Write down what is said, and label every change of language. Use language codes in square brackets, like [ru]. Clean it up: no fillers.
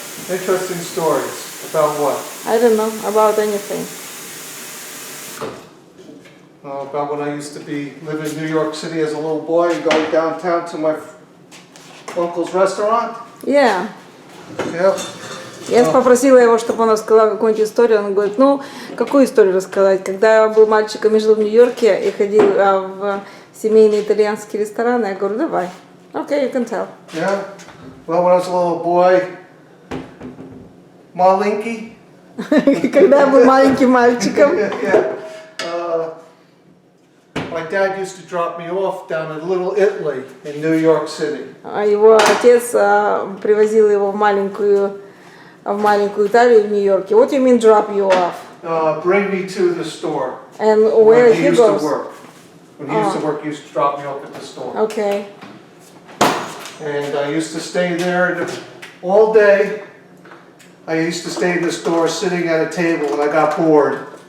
[en] Interesting stories about what? I don't know about anything. About when I used to live in New York City as a little boy and going downtown to my uncle's restaurant. Yeah. Yeah. [ru] Я попросила его, чтобы он рассказал какую-нибудь историю. Он говорит, ну, какую историю рассказать? Когда я был мальчиком и жил в Нью-Йорке и ходил в семейные итальянские рестораны, я говорю, давай. [en] Okay, you can tell. Yeah. Well, when I was a little boy, [ru] маленький. Когда я был маленьким мальчиком. [en] Yeah. My dad used to drop me off down in Little Italy in New York City. [ru] Его отец привозил его в маленькую Италию в Нью-Йорке. [en] What do you mean drop you off? Bring me to the store. And When where he he used to goes? work. When he used to work, he used to drop me off at the store. Okay. And I used to stay there all day. I used to stay in the store sitting at a table and I got bored.